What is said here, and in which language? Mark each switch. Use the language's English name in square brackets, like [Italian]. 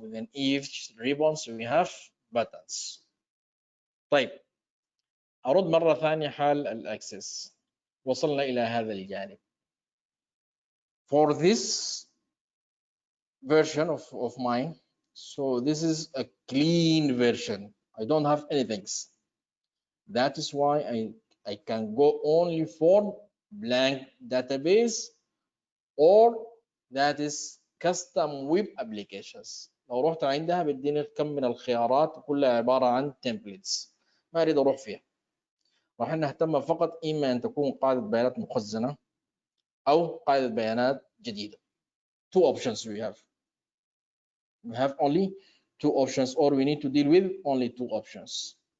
[English] within each ribbons we have buttons. [Arabic] طيب أرد مرة ثانية حال الأكسس. وصلنا إلى هذا الجانب. [English] For this version of mine, so this is a clean version. I don't have anything. That is why I can go only for blank database or that is custom web applications. [Arabic] لو رحت عندها بديني كم من الخيارات كلها عبارة عن templates، ما أريد أروح فيها. راح نهتم فقط إما أن تكون قاعدة بيانات مخزنة أو قاعدة بيانات جديدة. [English] Two options we have. We have only two options, or we need to deal with only two options.